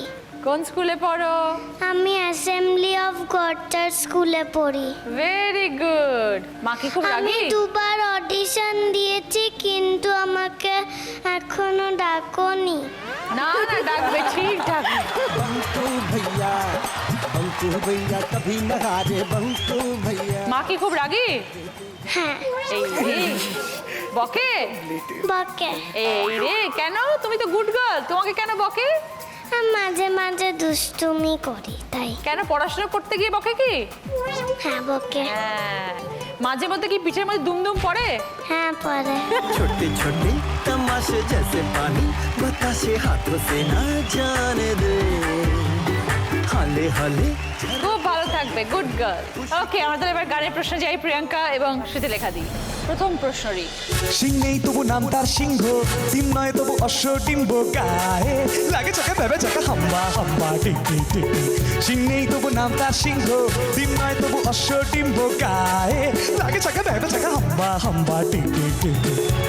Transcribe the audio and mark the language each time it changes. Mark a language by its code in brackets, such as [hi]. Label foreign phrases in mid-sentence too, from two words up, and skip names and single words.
[bn] কোন স্কুলে পড়ো? আমি অ্যাসেম্বলি অফ গডটার স্কুলে পড়ি। [en] very good. [bn] মা কি খুব আমি রাগী? 2 বার অডিশন দিয়েছি কিন্তু আমাকে এখনো ডাকোনি। না না, ডাকবে, ঠিক ডাকবে। [hi] बंकू भैया कभी न हारे बंकू भैया। [bn] মা কি খুব রাগী? হ্যাঁ, এই রে, বকে? বকে। এই রে, কেন? তুমি তো [en] good girl, [bn] তোমাকে কেন বকে? আমি মাঝে মাঝে দুষ্টুমি করি তাই। কেন, পড়াশোনা করতে গিয়ে বকে কি? হ্যাঁ, বকে। হ্যাঁ, মাঝে মধ্যে কি পিঠের মধ্যে দুমদুম পড়ে? হ্যাঁ, পরে। [hi] छोटे छोटे तमाशे जैसे पानी बताशे हाथों से ना जाने दे, हाले हाले [bn] খুব ভালো থাকবে, [en] good girl. [bn] ওকে, আমাদের এবার গানের প্রশ্ন যাই প্রিয়াঙ্কা এবং শ্রুতিলেখা দি। প্রথম প্রশ্নটি, সিং নেই তবু নাম তার সিংহ, ডিম নয় তবু অশ্ব ডিম্ব গায়ে লাগে চোখে ভেবে চোখে হাম্বা হাম্বা টিক টিক টিক টিক। সিং নেই তবু নাম তার সিংহ, ডিম নয় তবু অশ্ব ডিম্ব গায়ে লাগে চোখে ভেবে চোখে হাম্বা হাম্বা টিক টিক টিক টিক।